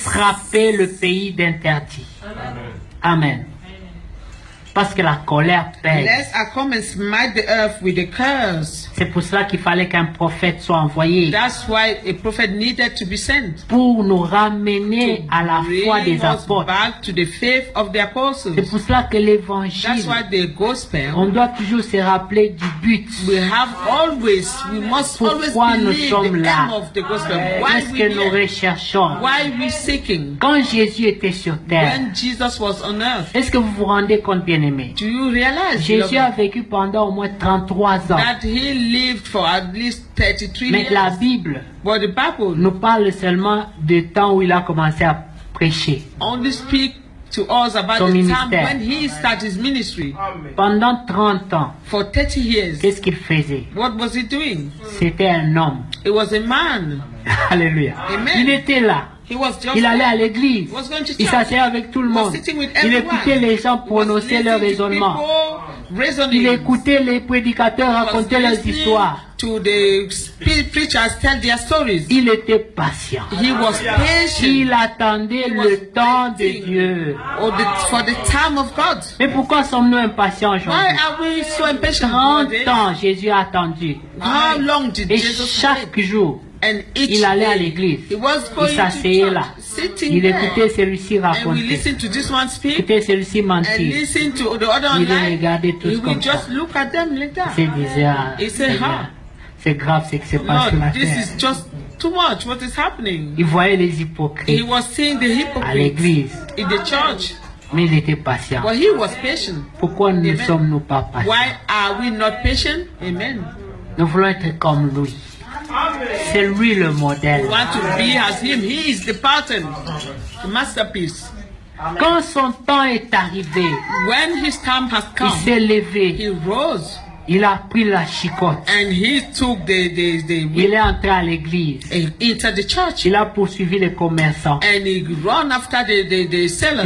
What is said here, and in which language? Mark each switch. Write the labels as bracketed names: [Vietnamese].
[French] frapper le pays d'interdit. Amen. Parce que la colère pèse. [English] lest I come and smite the earth with a curse. [French] C'est pour cela qu'il fallait qu'un prophète soit envoyé [English] That's why a prophet needed to be sent. [French] pour nous ramener à la foi [English] Bring us [French] apôtres. [English] back to the faith of the [French] C'est [English] apostles. [French] pour cela que [English] That's [French] l'évangile, [English] why the gospel, [French] on doit toujours se rappeler du but. [English] we must always [French] Pourquoi nous [English] believe [French] sommes [English] the [French] là? [English] aim of the gospel. Why [French] Qu'est-ce [English] we [French] que nous [English] here? [French] recherchons? [English] Why we seeking? [French] Quand Jésus était sur terre, [English] When Jesus was on earth, [French] est-ce que vous vous rendez compte, bien-aimé? [English] do you realize, [French] Jésus a [English] beloved, [French] vécu pendant au moins 33 ans. [English] that he lived for at least 33 [French] Mais la [English] years? [French] Bible [English] But the Bible [French] nous parle seulement du temps où il a commencé à prêcher. [English] only speak to us about [French] Son [English] the time [French] ministère. [English] when he started his ministry. [French] Pendant 30 ans, [English] For 30 years, [French] qu'est-ce qu'il faisait? [English] what was he doing? [French] C'était un homme. [English] It was a man. [French] Alléluia. [English] Amen. [French] Il était là. [English] He was just [French] Il allait à [English] there. [French] l'église. [English] He was going to [French] Il [English] church. [French] s'asseyait avec tout le [English] He was [French] monde. [English] sitting with [French] Il [English] everyone. [French] écoutait les gens [English] He was [French] prononcer leurs [English] listening to [French] raisonnements. [English] people reasoning. [French] Il écoutait les prédicateurs [English] He was [French] raconter leurs [English] listening [French] histoires. [English] to the preachers tell their stories. [French] Il était patient. [English] He was patient. [French] Il attendait le temps de Dieu. [English] For the time of God. [French] Mais pourquoi sommes-nous impatients [English] Why [French] aujourd'hui? [English] are we so impatient? [French] 30 [English] nowadays? [French] ans, Jésus a attendu. [English] How long did [French] Et [English] Jesus [French] chaque [English] wait? [French] jour, [English] And each [French] il allait à [English] day, [French] l'église. [English] he was [French] Il [English] going to [French] s'asseyait [English] church, [French] là. [English] sitting [French] Il [English] there. [French] écoutait celui-ci [English] And we [French] raconter. [English] listen to this one speak. [French] Écoutait celui-ci [English] And [French] mentir. [English] listen to the other [French] Il les [English] online. [French] regardait tous [English] He [French] comme [English] will [French] ça. [English] just look at them like that. [French] Il se disait, ah, [English] He said, [French] Seigneur, [English] huh? [French] c'est grave ce qui se passe sur la [English] Lord, this [French] terre. [English] is just too much. What is happening? [French] Il voyait les [English] He [French] hypocrites [English] was seeing the [French] à [English] hypocrites [French] l'église, [English] in the church, [French] mais il était patient. [English] but he was patient. [French] Pourquoi ne [English] Amen. [French] sommes-nous pas patients? [English] Why are we not patient? Amen. [French] Nous voulons être comme lui. C'est lui le modèle. [English] We want to be as him. He is the pattern, the masterpiece. [French] Quand son temps est arrivé, [English] When his time has [French] il [English] come, [French] s'est levé, [English] he rose [French] il a pris la chicotte, [English] and he took the [French] il est entré à l'église, [English] entered the church [French] il a poursuivi les commerçants, [English] and he run after the sellers.